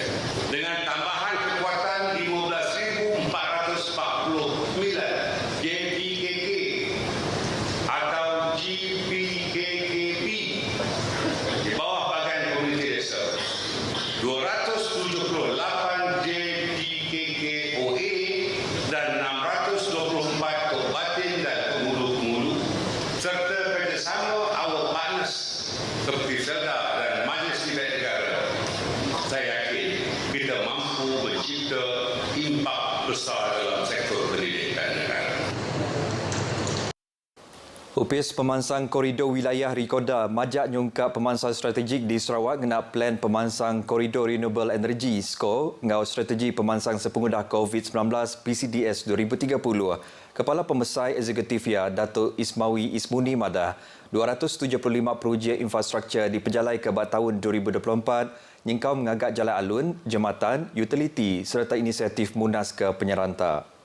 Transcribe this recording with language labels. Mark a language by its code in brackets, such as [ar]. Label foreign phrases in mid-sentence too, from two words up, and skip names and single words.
[ms] Dengan tambahan kekuatan 15,449 JPKK atau GPKKP di bawah bahagian komuniti desa, 278 JPKKOA dan 624 kabupaten dan pengulu-pengulu serta kerjasama awak partners seperti Serda dan Majlis Tingkat Negara. Saya yakin kita mampu mencipta impak besar dalam sektor pendidikan negara. [iba] UPS Pemansang Koridor Wilayah Rikoda majak nyungkap pemansang strategik di Sarawak ngena plan pemansang Koridor Renewable Energy SCO ngau strategi pemansang sepengudah COVID-19 PCDS 2030. Kepala Pembesar Eksekutifia Datuk Ismawi Ismuni madah 275 projek infrastruktur diperjalai ke tahun 2024 nyengkau mengagak jalan alun, jambatan, utiliti serta inisiatif Munas ke Penyeranta.